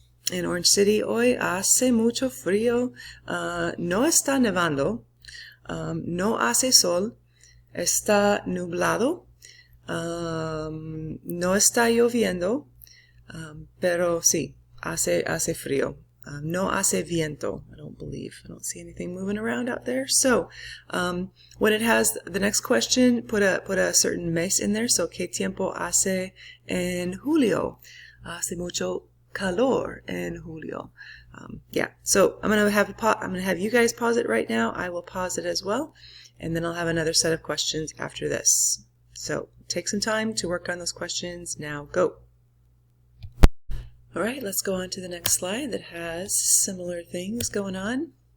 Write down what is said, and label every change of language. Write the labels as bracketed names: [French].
[Spanish] En Orange City hoy hace mucho frío. No está nevando. No hace sol. Está nublado. No está lloviendo, pero sí, hace frío. No hace viento. [English] I don't see anything moving around out there. So when it has the next question, put a certain mes in there. [Spanish] So, ¿qué tiempo hace en julio? Hace mucho calor en julio. [English] Yeah. So I'm gonna have you guys pause it right now. I will pause it as well, and then I'll have another set of questions after this. So take some time to work on those questions. Now go. All right, let's go on to the next slide that has similar things going on.